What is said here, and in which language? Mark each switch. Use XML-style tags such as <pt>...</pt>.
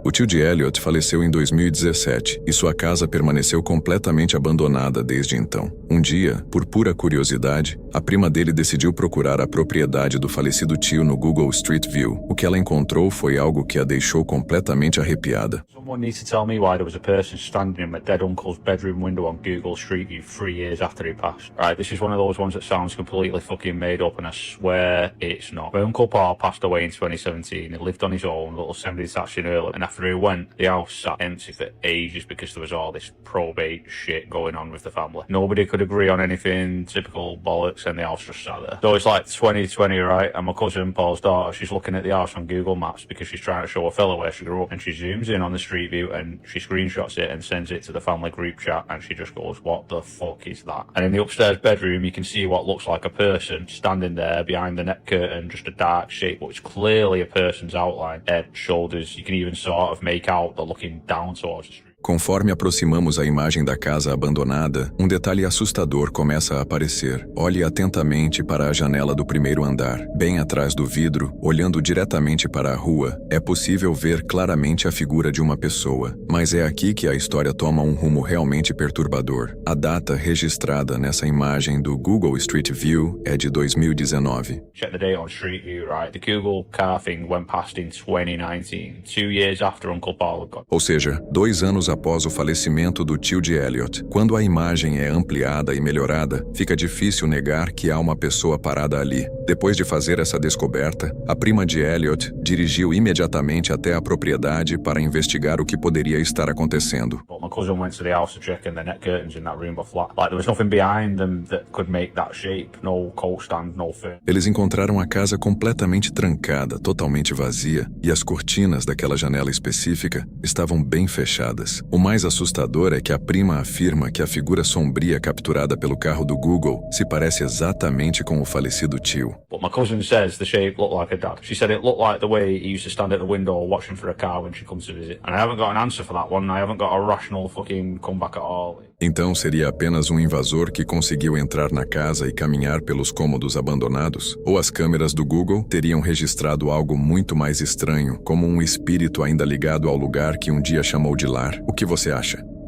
<pt>O tio de Elliot faleceu em 2017 e sua casa permaneceu completamente abandonada desde então. Um dia, por pura curiosidade, a prima dele decidiu procurar a propriedade do falecido tio no Google Street View. O que ela encontrou foi algo que a deixou completamente arrepiada.</pt> <en>Someone needs to tell me why there was a person standing in my dead uncle's bedroom window on Google Street View 3 years after he passed. Right, this is one of those ones that sounds completely fucking made up, and I swear it's not. My uncle Paul passed away in 2017. He lived on his own, little semi-detached in Earlham, and after he went, the house sat empty for ages because there was all this probate shit going on with the family. Nobody could agree on anything, typical bollocks, and the house just sat there. So it's like 2020, right, and my cousin Paul's daughter, she's looking at the house on Google Maps because she's trying to show a fella where she grew up, and she zooms in on the street view and she screenshots it and sends it to the family group chat, and she just goes, what the fuck is that? And in the upstairs bedroom you can see what looks like a person standing there behind the net curtain, just a dark shape, but it's clearly a person's outline, head, shoulders. You can even sort of make out they're looking down towards the street.</en> <pt>Conforme aproximamos a imagem da casa abandonada, um detalhe assustador começa a aparecer. Olhe atentamente para a janela do primeiro andar. Bem atrás do vidro, olhando diretamente para a rua, é possível ver claramente a figura de uma pessoa. Mas é aqui que a história toma um rumo realmente perturbador. A data registrada nessa imagem do Google Street View é de 2019.</pt> <en>Check the date on Street View, right? The Google car thing went past in 2019, 2 years after Uncle Paul had gone.</en> <pt>Ou seja, 2 anos após o falecimento do tio de Elliot. Quando a imagem é ampliada e melhorada, fica difícil negar que há uma pessoa parada ali. Depois de fazer essa descoberta, a prima de Elliot dirigiu imediatamente até a propriedade para investigar o que poderia estar acontecendo.</pt> <en>My cousin went to the house to check, and the net curtains in that room were flat. Like there was nothing behind them that could make that shape. No coat stand, no fur.</en> <pt>Eles encontraram a casa completamente trancada, totalmente vazia, e as cortinas daquela janela específica estavam bem fechadas. O mais assustador é que a prima afirma que a figura sombria capturada pelo carro do Google se parece exatamente com o falecido tio.</pt> <en>But my cousin says the shape looked like a dad. She said it looked like the way he used to stand at the window watching for a car when she comes to visit. And I haven't got an answer for that one. I haven't got a rational fucking comeback at all.</en> <pt>Então seria apenas um invasor que conseguiu entrar na casa e caminhar pelos cômodos abandonados? Ou as câmeras do Google teriam registrado algo muito mais estranho, como um espírito ainda ligado ao lugar que um dia chamou de lar? O que você acha?</pt>